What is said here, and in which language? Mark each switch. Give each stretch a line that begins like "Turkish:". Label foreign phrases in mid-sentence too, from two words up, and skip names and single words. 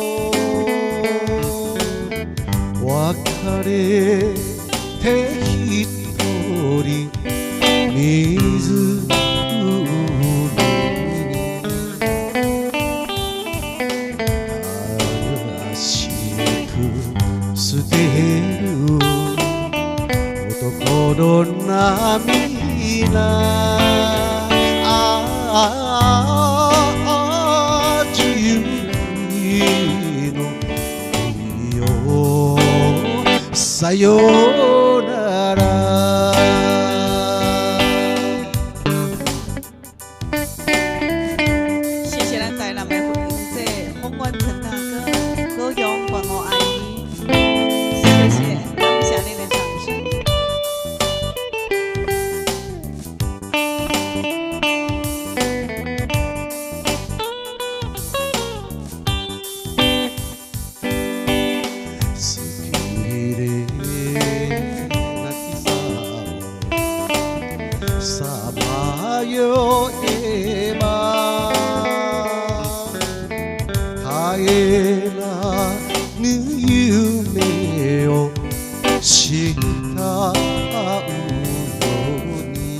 Japanese: 別れて一人水のに悲しく捨てる男の涙自由の海よさよなら
Chinese: 谢谢咱台南的英姐、洪文成大哥、高勇、管我阿姨，谢谢，感谢您的掌声。
Japanese: 好きで泣きさまよえば帰らぬ夢をしたうように